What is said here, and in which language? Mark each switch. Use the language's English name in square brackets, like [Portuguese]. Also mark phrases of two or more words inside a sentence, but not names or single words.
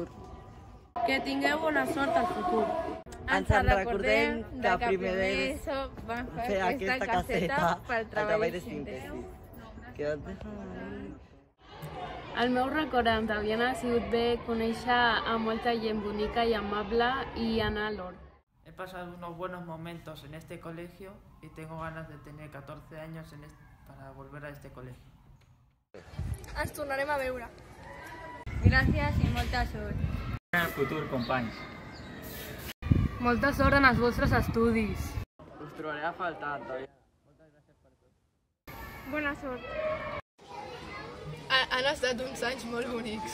[Catalan] Que tingueu bona sort al futur. Ens en recordem que primer d'ESO vam fer aquesta caseta pel treball de síntesi. El meu record amb Daviana ha sigut bé conèixer a molta gent bonica y amable y anar a l'hort. [Spanish] He pasado unos buenos momentos en este colegio y tengo ganas de tener 14 años para volver a este colegio. [Catalan] Ens tornarem a veure. Gràcies i molta sort. En el futur, companys. Molta sort en els vostres estudis. Us trobaré a faltar, Daviana. Moltes gràcies per tot. Bona sort. Han estat uns anys molt bonics.